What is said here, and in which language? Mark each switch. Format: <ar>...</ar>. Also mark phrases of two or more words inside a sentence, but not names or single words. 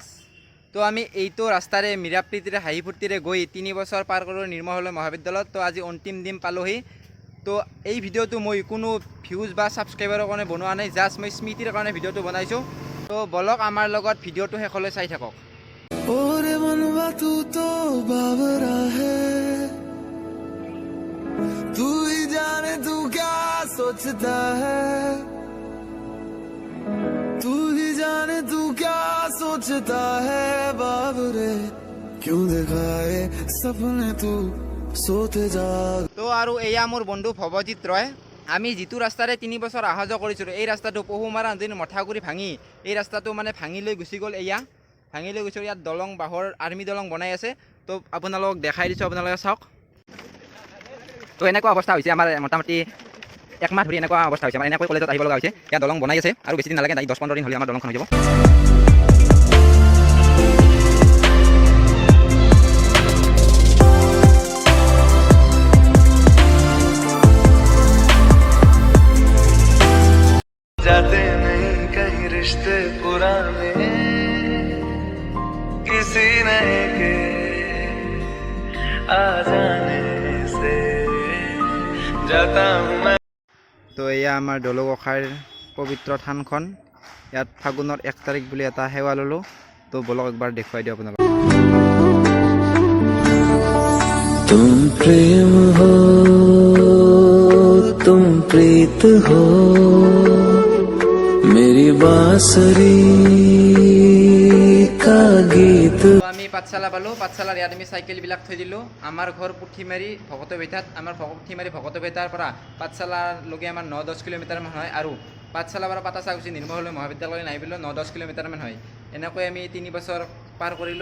<as>তো আমি এইটো ৰাস্তাৰে মিৰাপ্ৰীতিৰে হাঁহি ফূৰ্তিৰে গৈ 3 বছৰ পাৰ কৰোঁ নিৰ্মল হলৈ মহাবিদ্যালয়ত। তো আজি অন্তিম দিন পালোহি। তো এই ভিডিঅ'টো মই কোনো ভিউজ বা ছাবস্ক্ৰাইবাৰৰ কাৰণে বনোৱা নাই, জাষ্ট মই স্মৃতিৰ কাৰণে ভিডিঅ'টো বনাইছোঁ। তো বলক আমাৰ লগত ভিডিঅ'টো শেষলৈ চাই থাকক।</as> <hi>ओरे मनवा तू तो बावरा है, तू ही जाने तू क्या सोचता है, तू ही जाने तू क्या सोचता है बावरे, क्यों दिखाए सपने तू सोते जाग।</hi> <as>তো আৰু এয়া মোৰ বন্ধু ভৱজিৎ ৰয়। আমি যিটো ৰাস্তাৰে 3 বছৰ অহা যোৱা কৰিছিলোঁ, এই ৰাস্তাটো পহুমাৰা নদীৰ মথাগুৰি ভাঙি এই ৰাস্তাটো মানে ভাঙি লৈ গুচি গ'ল। এয়া ভাঙি লৈ গৈছোঁ। ইয়াত দলং, বাঁহৰ আৰ্মি দলং বনাই আছে। তো আপোনালোকক দেখাই দিছোঁ, আপোনালোকে চাওক। তো এনেকুৱা অৱস্থা হৈছে আমাৰ, মোটামুটি 1 মাহ ধৰি এনেকুৱা অৱস্থা হৈছে। মানে এনেকৈ কলেজত আহিব লগা হৈছে। ইয়াত দলং বনাই আছে আৰু বেছি দিন নালাগে, 10-15 দিন হ'লে আমাৰ দলংখন হৈ যাব।</as> <hi>जाते नहीं कहीं रिश्ते पुराने, किसी नए के आ जाने से जाता हूँ मैं।</hi> <as>তো এয়া আমাৰ দলগোসাঁইৰ পবিত্ৰ থানখন। ইয়াত ফাগুনৰ 1 তাৰিখ বুলি এটা সেৱা ল'লোঁ। তো বলক একবাৰ দেখুৱাই দিওঁ আপোনালোকক।</as> <hi>तुम प्रेम हो, तुम प्रीत हो, मेरी बांसुरी का गीत।</hi> <as>তো আমি পাঠশালা পালোঁ। পাঠশালাৰ ইয়াত আমি চাইকেলবিলাক থৈ দিলোঁ। আমাৰ ঘৰ পুঠিমাৰী ভকতবেইতাত। আমাৰ পুঠিমাৰী ভকতবেইতাৰ পৰা পাঠশালালৈকে আমাৰ 9-10 কিলোমিটাৰমান হয়। আৰু পাঠশালাৰ পৰা পাতাচাকুচি নিৰ্মল হলৈ মহাবিদ্যালয় নাহিবলৈ 9-10 কিলোমিটাৰমান হয়। এনেকৈ আমি 3 বছৰ পাৰ কৰিলোঁ।</as>